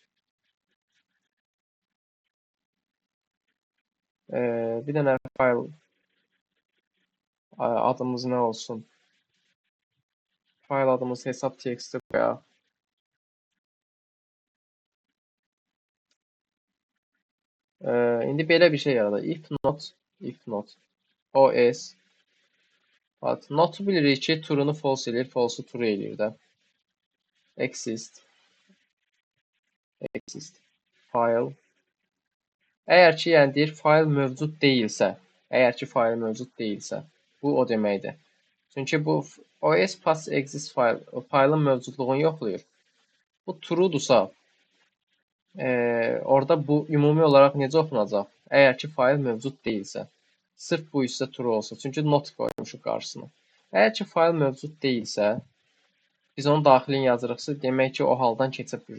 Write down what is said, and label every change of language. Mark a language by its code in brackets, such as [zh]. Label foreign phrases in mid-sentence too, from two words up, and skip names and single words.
[az] Bir dənə fayl adımız nə olsun? Fayl adımız hesab txt qoyaq. İndi belə bir şey yaradaq. [en] If not OS [az] notu bilirik ki, true'nu false eləyir, false'u true eləyir də. [en] Exist file. [az] Əgər ki, yəni deyir, fayl mövcud deyilsə, bu o deməkdir. Çünki bu OS pass exist faylın mövcudluğunu yoxlayır. Bu true'dursa, orada bu ümumi olaraq necə oxunacaq? Əgər ki, fayl mövcud deyilsə. Sırf bu isə true olsa. Çünki not qoymuşuq qarşısına. Əgər ki, fayl mövcud deyilsə, biz onun daxilini yazırıqsa, demək ki, o haldan keçib bu.